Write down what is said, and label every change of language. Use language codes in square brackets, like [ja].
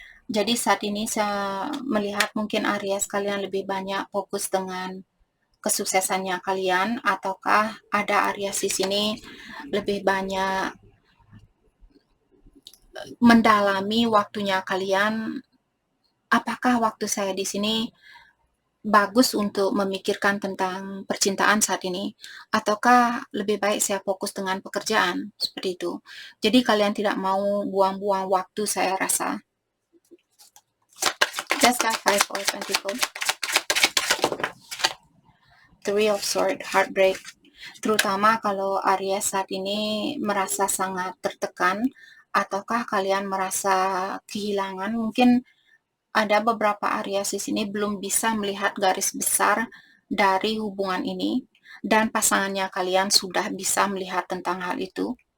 [id] Jadi saat ini saya melihat mungkin Aries kalian lebih banyak fokus dengan kesuksesannya kalian, ataukah ada Aries di sini lebih banyak mendalami waktunya kalian. Apakah waktu saya di sini bagus untuk memikirkan tentang percintaan saat ini, ataukah lebih baik saya fokus dengan pekerjaan, seperti itu. Jadi kalian tidak mau buang-buang waktu, saya rasa. [en] Just got Five of Pentacles. Three of Swords, heartbreak. [id] Terutama kalau Aries saat ini merasa sangat tertekan, ataukah kalian merasa kehilangan. Mungkin ada beberapa Aries di sini belum bisa melihat garis besar dari hubungan ini, dan pasangannya kalian sudah bisa melihat tentang hal itu.